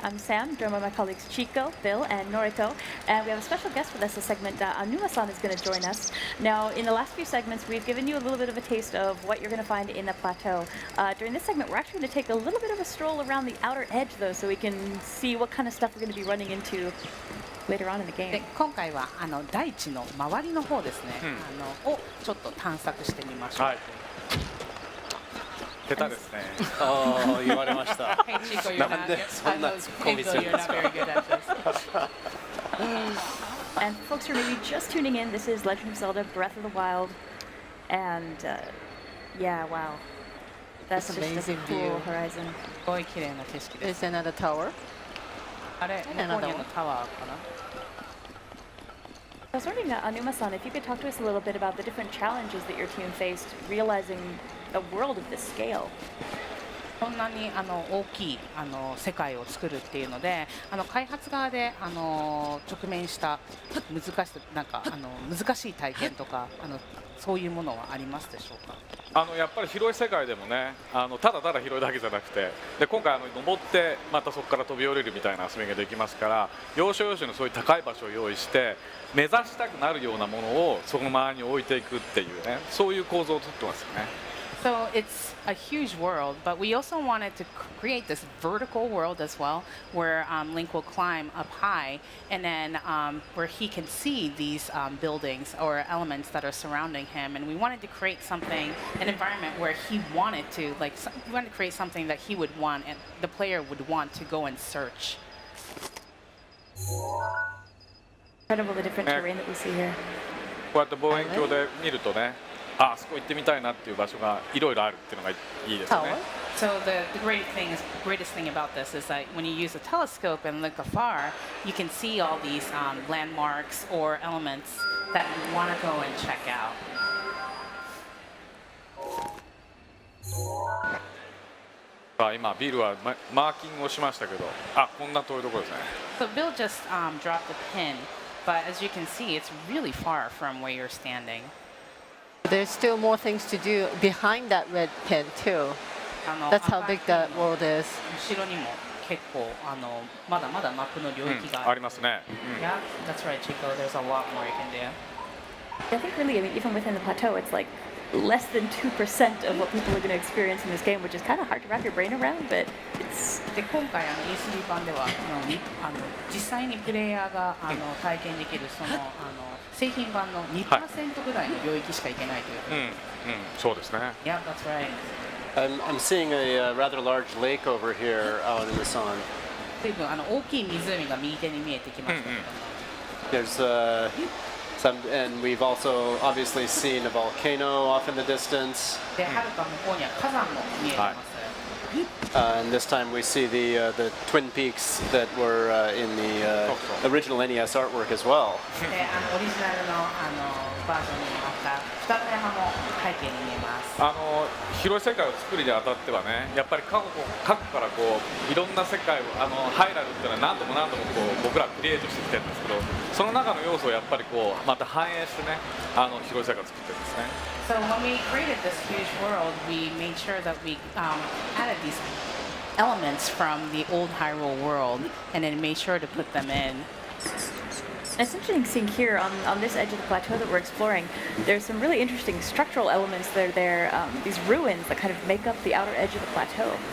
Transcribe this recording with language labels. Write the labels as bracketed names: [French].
[English] I'm Sam, joined by my colleagues Chico, Bill, and Norito. And we have a special guest with us this segment. Anuma-san is going to join us. Now, in the last few segments, we've given you a little bit of a taste of what you're going to find in the Plateau. During this segment, we're actually going to take a little bit of a stroll around the outer edge, though, so we can see what kind of stuff we're going to be running into later on in the game. [Japanese] で今回は大地の周りの方ですね、をちょっと探索してみましょう。はい。下手ですね。ああ、言われました。 [English] Hey Chico, you're not. [Japanese] なんでそんなツッコミするんですか。 [English] You're not very good at this. And folks who are maybe just tuning in, this is Legend of Zelda: Breath of the Wild, and yeah, wow, that's just a cool horizon. [Japanese] すごい綺麗な景色です。 [English] Is another tower? [Japanese] あれ、向こうにタワーかな。 [English] I was wondering, Anuma-san, if you could talk to us a little bit about the different challenges that your team faced realizing a world of this scale. [Japanese] こんなに大きい世界を作るっていうので、開発側で直面した難しさ、なんか難しい体験とかそういうものはありますでしょうか。やっぱり広い世界でもね、ただただ広いだけじゃなくて、で今回登ってまたそこから飛び降りるみたいな遊びができますから、要所要所のそういう高い場所を用意して目指したくなるようなものをその周りに置いていくっていうね、そういう構造をとってますよね。 [English] So it's a huge world, but we also wanted to create this vertical world as well, where Link will climb up high, and then where he can see these buildings or elements that are surrounding him. And we wanted to create something, an environment where he wanted to, we wanted to create something that he would want, and the player would want to go and search. Incredible the different terrain that we see here. [Japanese] こうやって望遠鏡で見るとね。あそこ行ってみたいなっていう場所がいろいろあるっていうのがいいですね。 [English] So the greatest thing about this is that when you use a telescope and look afar, you can see all these landmarks or elements that you want to go and check out. [Japanese] 今ビルはマーキングをしましたけど、こんな遠いところですね。 [English] So Bill just dropped a pin, but as you can see, it's really far from where you're standing. There's still more things to do behind that red pin too. That's how big that world is. [Japanese] 後ろにも結構まだまだマップの領域がありますね。 [English] Yeah, that's right, Chico. There's a lot more you can do. I think really, I mean, even within the plateau, it's like less than 2% of what people are going to experience in this game, which is kind of hard to wrap your brain around, but it's... [Japanese] で今回E3 版では実際にプレイヤーが体験できる製品版の 2% ぐらいの領域しか行けないという。そうですね。 [English] Yeah, that's right. I'm seeing a rather large lake over here out in the sun. [Japanese] 随分大きい湖が右手に見えてきましたけど。 [English] There's some, and we've also obviously seen a volcano off in the distance. [Japanese] で、はるか向こうには火山も見えてます。 [English] And this time we see the Twin Peaks that were in the original NES artwork as well. [Japanese] で、オリジナルのバージョンにあった二つ目葉も背景に見えます。広い世界を作るにあたってはね、やっぱり過去からこういろんな世界をハイラルっていうのは何度も僕らクリエイトしてきてるんですけど、その中の要素をやっぱりこうまた反映してね、広い世界を作ってるんですね。 [English] So when we created this huge world, we made sure that we added these elements from the old Hyrule world, and then made sure to put them in. It's interesting seeing here on this edge of the plateau that we're exploring, there's some really interesting structural elements that are there, these ruins that kind of make up the outer edge of the plateau.